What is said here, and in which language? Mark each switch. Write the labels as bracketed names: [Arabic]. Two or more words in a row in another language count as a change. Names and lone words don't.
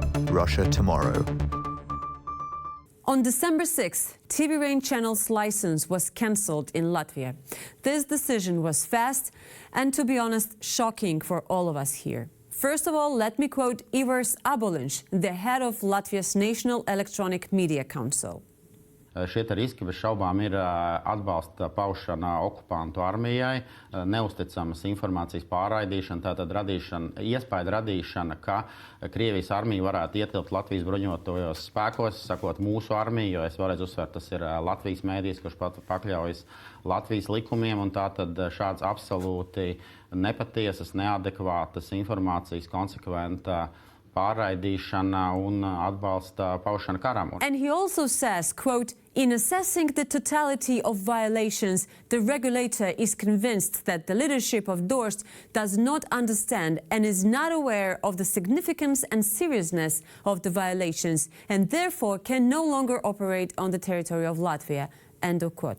[English] Russia Tomorrow. On December 6th, TV Rain channel's license was cancelled in Latvia. This decision was fast and, to be honest, shocking for all of us here. First of all, let me quote Ivars Aboliņš, the head of Latvia's National Electronic Media Council. [Latvian] Šie riski bez šaubām ir atbalsta paušana okupantu armijai, neusticamas informācijas pārraidīšana, tātad iespēja radīšana, ka Krievijas armija varētu ietilpt Latvijas bruņotajos spēkos, sakot mūsu armiju, jo es vēlreiz uzsveru, tas ir Latvijas mēdījis, kurš pakļaujas Latvijas likumiem, un tātad šāds absolūti nepatiesas, neadekvātas informācijas konsekventa pārraidīšana un atbalsta paušana karam. [English] And he also says, quote, in assessing the totality of violations, the regulator is convinced that the leadership of Dorst does not understand and is not aware of the significance and seriousness of the violations and therefore can no longer operate on the territory of Latvia, end of quote.